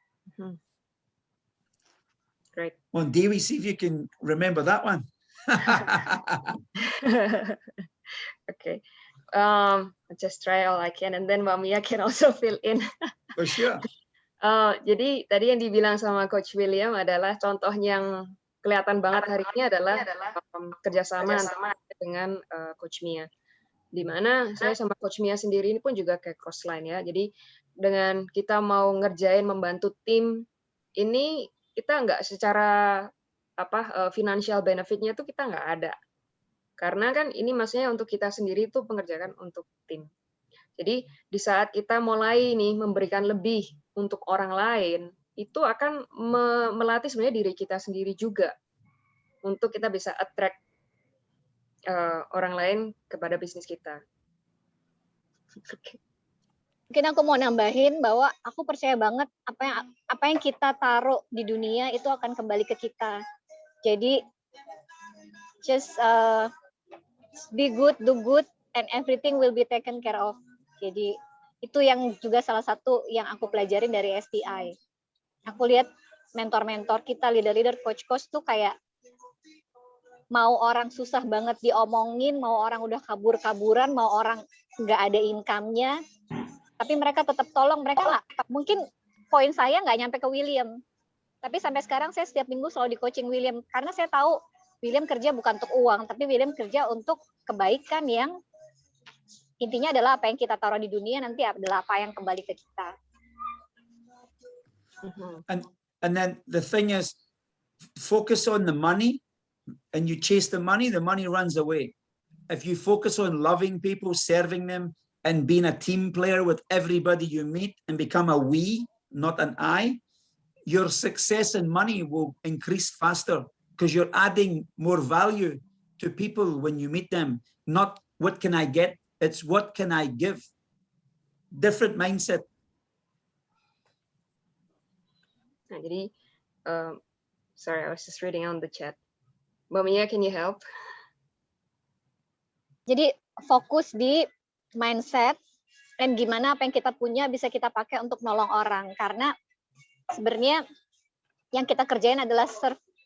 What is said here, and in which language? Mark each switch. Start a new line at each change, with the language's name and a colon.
English: Mm-hmm. Great. Well, Dewey, see if you can remember that one. Okay. Just try all I can, and then Mia can also fill in. For sure.
Indonesian: Jadi tadi yang dibilang sama Coach William adalah contoh yang kelihatan banget hari ini adalah kerjasama dengan Coach Mia. Di mana saya sama Coach Mia sendiri ini pun juga kayak crossline ya. Jadi dengan kita mau ngerjain membantu tim ini, kita nggak secara financial benefitnya tuh kita nggak ada. Karena kan ini maksudnya untuk kita sendiri itu pengerjaan untuk tim. Jadi di saat kita mulai nih memberikan lebih untuk orang lain, itu akan melatih sebenarnya diri kita sendiri juga untuk kita bisa attract orang lain kepada bisnis kita. Mungkin aku mau nambahin bahwa aku percaya banget apa yang kita taruh di dunia itu akan kembali ke kita. Jadi
English: just be good, do good, and everything will be taken care of.
Indonesian: Jadi itu yang juga salah satu yang aku pelajarin dari STI. Aku lihat mentor-mentor kita, leader-leader, coach-coach tuh kayak mau orang susah banget diomongin, mau orang udah kabur-kaburan, mau orang nggak ada income-nya, tapi mereka tetap tolong. Mereka nggak, mungkin poin saya nggak nyampe ke William, tapi sampai sekarang saya setiap minggu selalu di coaching William, karena saya tahu William kerja bukan untuk uang, tapi William kerja untuk kebaikan yang intinya adalah apa yang kita taruh di dunia nanti adalah apa yang kembali ke kita.
English: And then the thing is, focus on the money, and you chase the money runs away. If you focus on loving people, serving them, and being a team player with everybody you meet and become a we, not an I, your success and money will increase faster because you're adding more value to people when you meet them. Not what can I get, it's what can I give. Different mindset.
Indonesian: Nah, jadi,
English: sorry, I was just reading on the chat. Mbak Mia, can you help?
Indonesian: Jadi fokus di mindset dan gimana apa yang kita punya bisa kita pakai untuk nolong orang. Karena sebenarnya yang kita kerjain adalah serve.